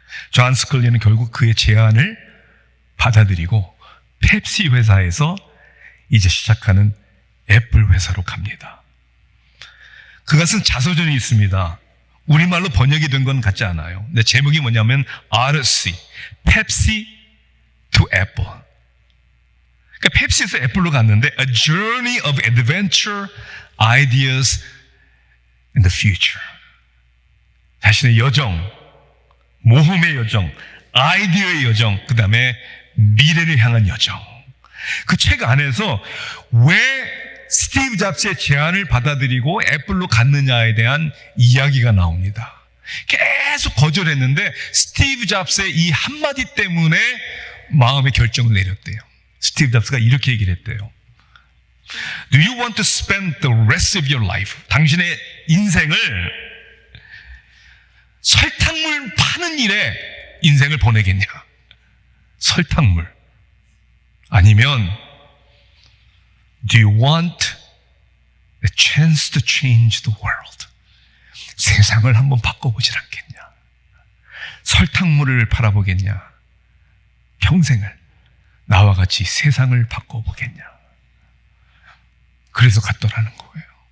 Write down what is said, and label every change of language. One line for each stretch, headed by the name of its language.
Korean: 존 스컬리는 결국 그의 제안을 받아들이고 펩시 회사에서 이제 시작하는 애플 회사로 갑니다. 그가 쓴 자서전이 있습니다. 우리말로 번역이 된 건 같지 않아요. 근데 제목이 뭐냐면 RC, Pepsi to Apple. 그러니까 펩시에서 애플로 갔는데
English: A Journey of Adventure, Ideas in the Future.
Korean: 자신의 여정, 모험의 여정, 아이디어의 여정, 그 다음에 미래를 향한 여정. 그 책 안에서 왜 스티브 잡스의 제안을 받아들이고 애플로 갔느냐에 대한 이야기가 나옵니다. 계속 거절했는데 스티브 잡스의 이 한마디 때문에 마음의 결정을 내렸대요. 스티브 잡스가 이렇게 얘기를 했대요.
English: Do you want to spend the rest of your life?
Korean: 당신의 인생을 설탕물 파는 일에 인생을 보내겠냐? 설탕물.
English: 아니면 Do you want a chance to change the world?
Korean: 세상을 한번 바꿔보질 않겠냐? 설탕물을 팔아보겠냐? 평생을 나와 같이 세상을 바꿔보겠냐? 그래서 갔더라는 거예요.